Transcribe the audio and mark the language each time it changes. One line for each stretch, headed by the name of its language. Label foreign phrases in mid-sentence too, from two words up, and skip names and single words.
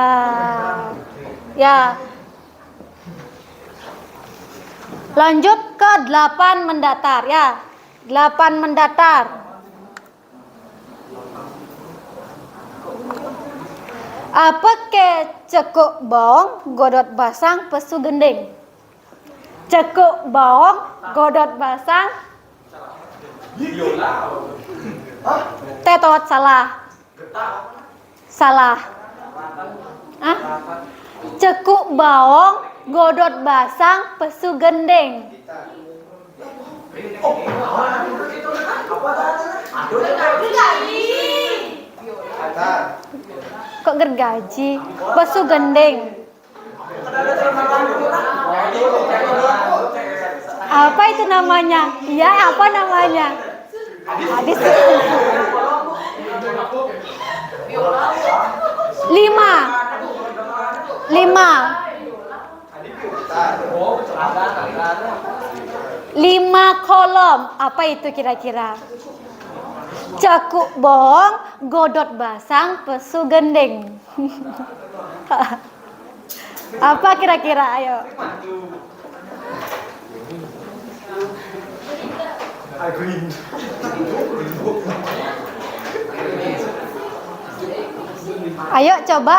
Indonesian: Ya. Lanjut ke 8 mendatar ya. 8 mendatar. Apa ke
Balinese: cekuk bawang godot basang pesu gending? Cekuk bawang godot basang.
Indonesian: Tetot salah. Salah. Hah?
Balinese: Cekuk bawang godot basang pesu gending.
Indonesian: Kok gergaji?
Balinese: Pesu gending.
Indonesian: Apa itu namanya? Iya, apa namanya? Hadis. 5 kolom. Apa itu kira-kira?
Balinese: Cekuk bawang godot basang pesu gending.
Indonesian: Apa kira-kira? Ayo. Ayo coba.